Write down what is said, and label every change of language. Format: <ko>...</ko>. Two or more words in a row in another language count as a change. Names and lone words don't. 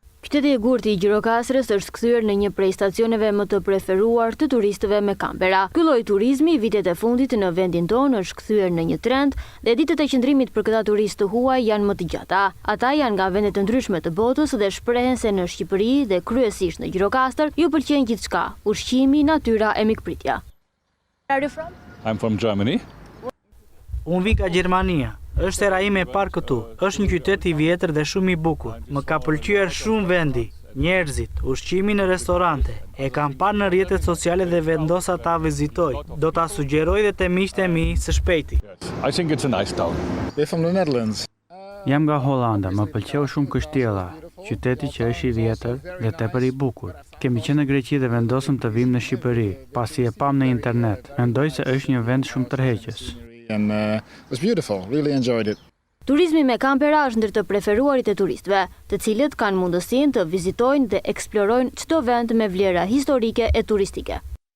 <sq>Qyteti i Gurtë i Gjirokastrës është kthyer në një prej stacioneve më të preferuar të turistëve me kampera. Ky lloj turizmi vitet e fundit në vendin tonë është kthyer në një trend dhe ditët e qëndrimit për këta turistë të huaj janë më të gjata. Ata janë nga vende të ndryshme të botës dhe shprehen se në Shqipëri dhe kryesisht në Gjirokastër ju pëlqen gjithçka: ushqimi, natyra e mikpritja.</sq> <en>Where are you from? I'm from Germany.</en> <sq>Unë vi nga Gjermania. Është era ime e parë këtu. Është një qytet i vjetër dhe shumë i bukur. Më ka pëlqyer shumë vendi, njerëzit, ushqimi në restorante. E kam parë në rrjetet sociale dhe vendosa ta vizitoj. Do ta sugjeroj dhe te miqtë e mi së shpejti.</sq> <en>I think it's a nice town. We're from the Netherlands.</en> <sq>Jam nga Holanda, më pëlqeu shumë Kështjella, qyteti që është i vjetër dhe tepër i bukur. Kemi qenë në Greqi dhe vendosëm të vim në Shqipëri, pasi e pam në internet. Mendoj se është një vend shumë tërheqës.</sq> <en>And it was beautiful. Really enjoyed it.</en> <sq>Turizmi me kampera është ndër të preferuarit e turistëve, të cilët kanë mundësinë të vizitojnë dhe eksplorojnë çdo vend me vlera historike e turistike.</sq>